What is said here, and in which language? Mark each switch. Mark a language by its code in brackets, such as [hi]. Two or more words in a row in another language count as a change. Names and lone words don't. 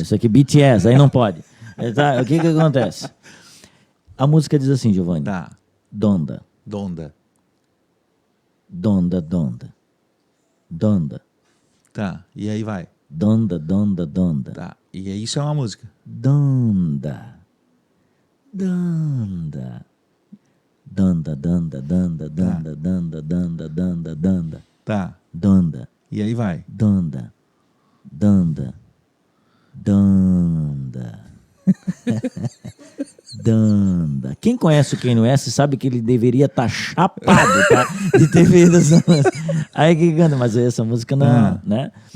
[pt] isso aqui BTS, aí não pode. Tá, o que acontece? A música diz assim, Giovanni. Tá. Donda, Donda. donda, donda. Donda, Tá. E aí vai. donda, donda, donda. Tá. E aí isso é uma música. Donda. Donda. Donda, donda, donda, donda, donda, donda, donda, donda. Tá. Donda, E aí vai. donda, donda, donda. Donda. Quem conhece o Kanye West sabe que ele deveria estar chapado, tá? De ter feito essa música. Aí que canta, mas essa música não, né?